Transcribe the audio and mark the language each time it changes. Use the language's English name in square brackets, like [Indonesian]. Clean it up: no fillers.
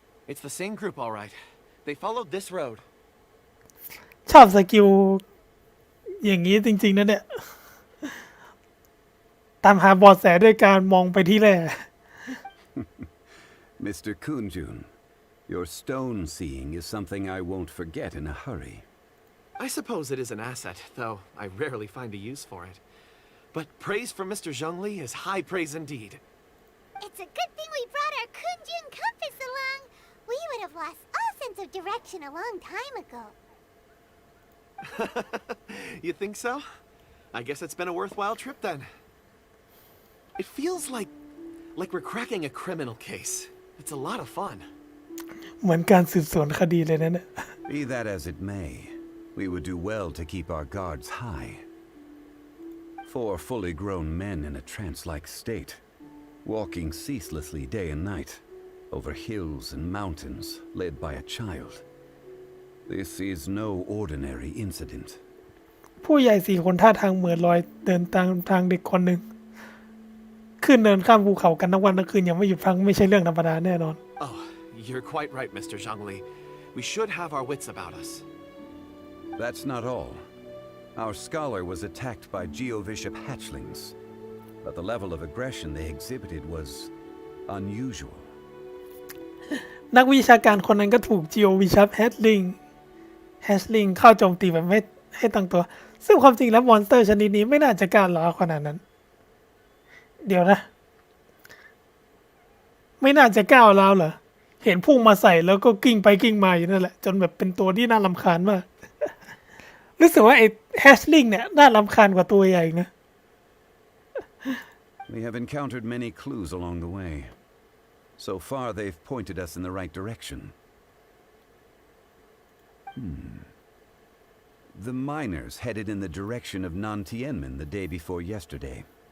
[English] It's the same group, all right. They followed this road. [Thai] ชอบสกิลอย่างนี้จริงๆนะเนี่ย ตามหาเบาะแสด้วยการมองไปที่แร่ [English] Mr. Kunjun, your stone seeing is something I won't forget in a hurry. I suppose it is an asset, though I rarely find a use for it. But praise from Mr. Zhongli is high praise indeed. It's a good thing we brought our Kunjun compass along. We would have lost all sense of direction a long time ago. You think so? I guess it's been a worthwhile trip then. It feels like we're cracking a criminal case. It's a lot of fun. [Thai] เหมือนการสืบสวนคดีเลยนะเนี่ย [English] Be that as it may, we would do well to keep our guards high. 4 fully grown men in a trance-like state, walking ceaselessly day and night, over hills and mountains, led by a child. This is no ordinary incident. [Thai] ผู้ใหญ่4 คนท่าทางเหมือนลอยเดินตามทางเด็กคนหนึ่งขึ้นเดินข้ามภูเขากันทั้งวันทั้งคืนยังไม่หยุดพักไม่ใช่เรื่องธรรมดาแน่นอน [English] Oh, you're quite right, Mr. Zhongli. We should have our wits about us. That's not all. Our scholar was attacked by Geovishap hatchlings, but the level of aggression they exhibited was unusual. [Thai] นักวิชาการคนนั้นก็ถูกจิโอวิชัพแฮชลิงเข้าโจมตีแบบไม่ให้ตั้งตัวซึ่งความจริงแล้วมอนสเตอร์ชนิดนี้ไม่น่าจะกล้าล้าขนาดนั้นเดี๋ยวนะไม่น่าจะก้าวร้าวเหรอเห็นพุ่งมาใส่แล้วก็กิ้งไปกิ้งมาอยู่นั่นแหละจนแบบเป็นตัวที่น่ารำคาญมากรู้สึกว่าไอ้แฮชลิงเนี่ยน่ารำคาญกว่าตัวใหญ่นะ [English] We have encountered many clues along the way. So far, they've pointed us in the right direction. The miners headed in the direction of Nantianmen the day before yesterday.